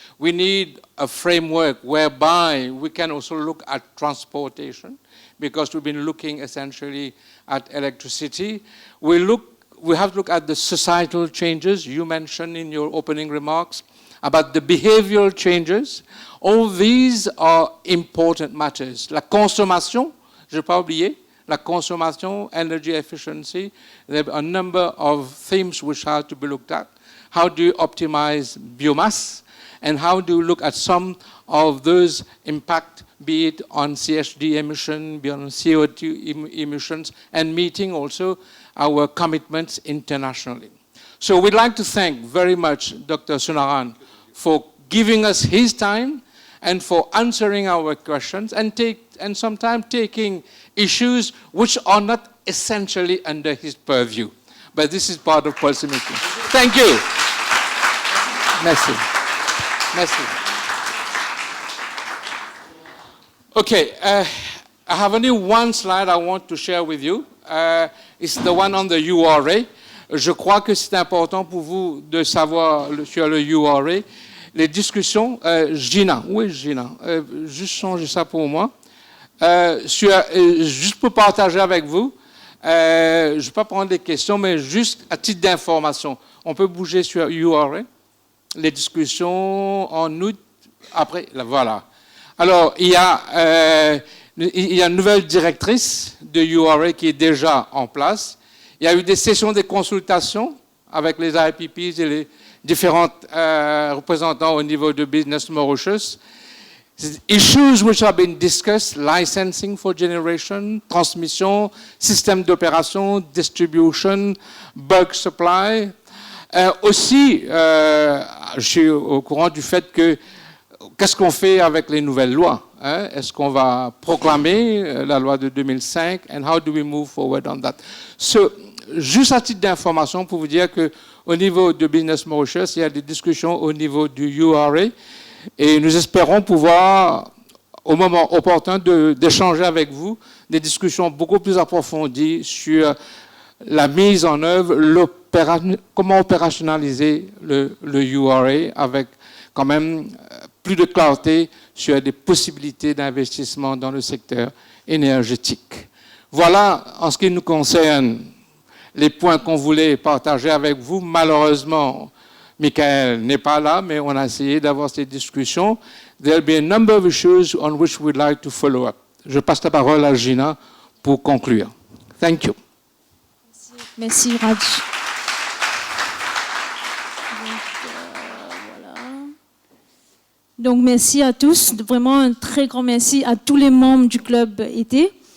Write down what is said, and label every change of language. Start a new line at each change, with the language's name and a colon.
English: We need a framework whereby we can also look at transportation, because we've been looking essentially at electricity. We have to look at the societal changes you mentioned in your opening remarks, about the behavioral changes. All these are important matters.
French: La consommation, je n'ai pas oublié, la consommation,
English: energy efficiency. There are a number of themes which have to be looked at. How do you optimize biomass? And how do you look at some of those impact, be it on CHD emission, be it on CO2 emissions, and meeting also our commitments internationally. So we'd like to thank very much Dr. Soonarane for giving us his time and for answering our questions, and sometimes taking issues which are not essentially under his purview. But this is part of policymaking. Thank you.
French: Merci. Merci.
English: Okay, I have only one slide I want to share with you. It's the one on the URA.
French: Je crois que c'est important pour vous de savoir sur le URA. Les discussions, Gina, oui Gina, juste changer ça pour moi. Juste pour partager avec vous, je ne vais pas prendre des questions, mais juste à titre d'information. On peut bouger sur URA, les discussions en août, après, voilà. Alors, il y a une nouvelle directrice de URA qui est déjà en place. Il y a eu des sessions de consultation avec les IPPs et les différents représentants au niveau de Business Mauritius.
English: Issues which have been discussed, licensing for generation, transmission,
French: système d'opération,
English: distribution, bulk supply.
French: Aussi, je suis au courant du fait que qu'est-ce qu'on fait avec les nouvelles lois? Est-ce qu'on va proclamer la loi de 2005?
English: And how do we move forward on that?
French: So, juste à titre d'information pour vous dire qu'au niveau de Business Mauritius, il y a des discussions au niveau du URA et nous espérons pouvoir, au moment opportun, d'échanger avec vous des discussions beaucoup plus approfondies sur la mise en œuvre, comment opérationnaliser le URA avec quand même plus de clarté sur des possibilités d'investissement dans le secteur énergétique. Voilà, en ce qui nous concerne, les points qu'on voulait partager avec vous. Malheureusement, Michael n'est pas là, mais on a essayé d'avoir ces discussions.
English: There'll be a number of issues on which we'd like to follow up.
French: Je passe la parole à Gina pour conclure.
English: Thank you.
French: Merci, Raj. Donc, merci à tous. Vraiment un très grand merci à tous les membres du club été.